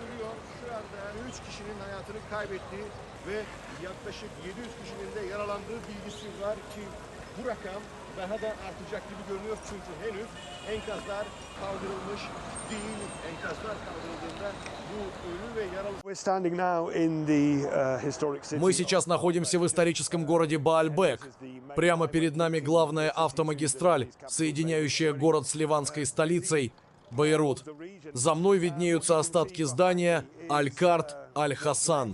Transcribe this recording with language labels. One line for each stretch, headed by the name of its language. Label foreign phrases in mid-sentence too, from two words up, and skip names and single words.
Turkish: Şu anda kişinin hayatını kaybettiği ve yaklaşık 700 kişinin de yaralandığı bilgisi var ki bu rakam daha da artacak gibi görünüyor çünkü henüz enkazlar kaldırılmış değil. Enkazlar kaldırıldığında bu ölü ve yaralı...
Russian: Мы сейчас находимся в историческом городе Баальбек. Прямо перед нами главная автомагистраль, соединяющая город с ливанской столицей Бейрут. За мной виднеются остатки здания Аль-Карт Аль-Хасан.